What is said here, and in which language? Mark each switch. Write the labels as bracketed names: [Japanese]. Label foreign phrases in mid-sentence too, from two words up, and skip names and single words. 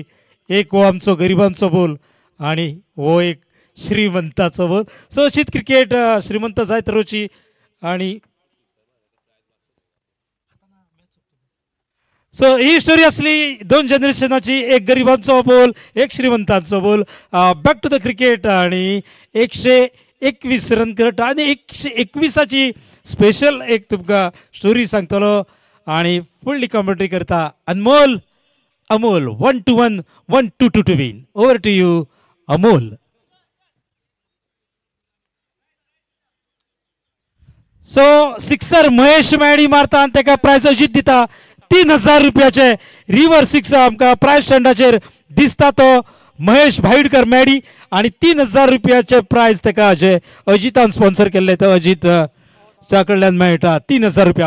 [Konkani] एक हो आमचो गरिबांचो बॉल आणि हो एक श्रीमंताचो बॉल. सो अशीच क्रिकेट श्रीमंत जायत रावची. आणि सो ही स्टोरी असली दोन जनरेशनाची, एक गरिबांचो बोल, एक श्रीमंतांचो बोल. [English] back to the cricket [Konkani] आणि 121 रन करत आणि 121ची स्पेशल एक तुमकां स्टोरी सांगतलो आणि [English] fully commentary [Konkani] करता अनमोल अमोल. [English] 1-1, 1-2 to win. Over to you, अमोल. [Konkani] सो सिक्सर महेश मॅडी मारता आणि ताका प्राइज अजीत दिता 3000 रुपयाचे रिव्हर सिक्स. आमकां प्राइज स्टँडाचेर दिसता तो महेश भाईडकर मॅडी आणि 3000 रुपयाचे प्राइज ताका जे अजितान स्पॉन्सर केल्ले ते अजित च्या कडल्यान मेळटा 3000 रुपया.